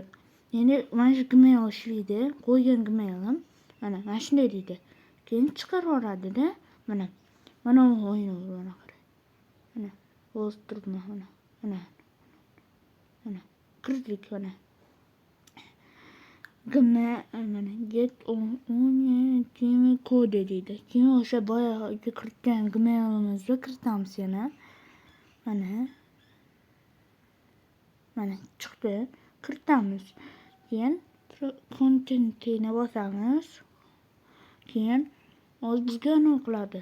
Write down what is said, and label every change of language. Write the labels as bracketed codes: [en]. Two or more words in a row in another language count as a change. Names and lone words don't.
[uz] Ya'ni mana shu Gmail ishlaydi. Qo'ygan Gmailim mana shunday deydi. Keyin chiqarib yuboradi-da. Mana o'yini mana qarang. Mana o'stiribman mana. Mana kirdik mana. Mana [en] get on team code [uz] deydi. Keyin o'sha boyagi kiritgan Gmailimizni kiritamiz yana. Mana chiqdi. Kiritamiz. Keyin contentini bosamiz. Keyin bizga nima qiladi?